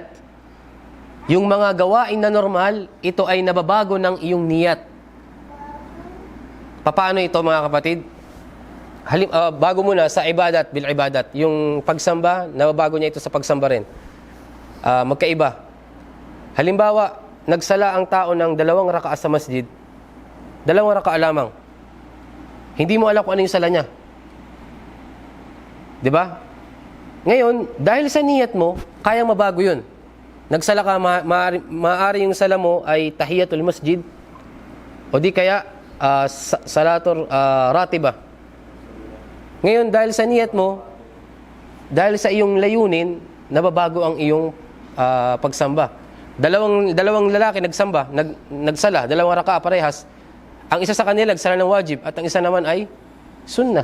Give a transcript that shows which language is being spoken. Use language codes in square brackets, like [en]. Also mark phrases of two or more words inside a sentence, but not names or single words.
[tl] Yung mga gawain na normal, ito ay nababago ng iyong niyat. Paano ito mga kapatid? Bago muna sa [ar] عبادات بالعبادات. [tl] Yung pagsamba, nababago niya ito sa pagsamba rin. Magkaiba. Halimbawa, nagsala ang tao ng 2 raka'a sa masjid. 2 raka'a lamang. Hindi mo alam kung ano yung sala niya. Diba? Ngayon, dahil sa niyat mo, kayang mabago yun. Nagsala ka, maaari yung sala mo ay [ar] تحية المسجد, [tl] o di kaya [ar] صلاة الراتبة. [tl] Ngayon, dahil sa niyat mo, dahil sa iyong layunin, nababago ang iyong pagsamba. Dalawang lalaki nagsala, 2 raka'a parehas. Ang isa sa kanila nagsala ng wajib at ang isa naman ay sunnah.